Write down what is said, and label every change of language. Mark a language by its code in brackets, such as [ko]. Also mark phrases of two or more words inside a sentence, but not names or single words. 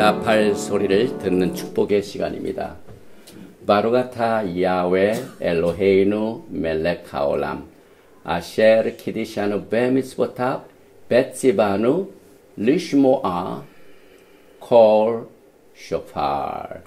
[ko] 축복할 소리를 듣는 축복의 시간입니다. [he] ברוך אתה יהוה אלוהינו מלך העולם אשר קידשנו במצוותיו וציוונו לשמוע קול שופר.